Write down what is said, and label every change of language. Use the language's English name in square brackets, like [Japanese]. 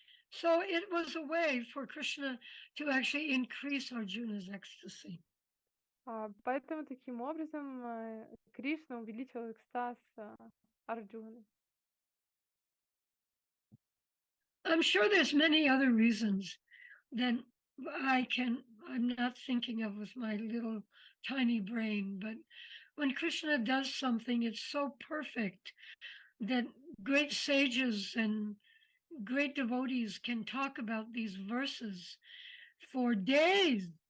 [English] So it was a way for Krishna to actually increase Arjuna's ecstasy. [Russian] Поэтому таким образом Кришна увеличил экстаз Арджуны. [English] I'm sure there's many other reasons than I'm not thinking of with my little tiny brain, but when Krishna does something, it's so perfect that great sages and great devotees can talk about these verses for days.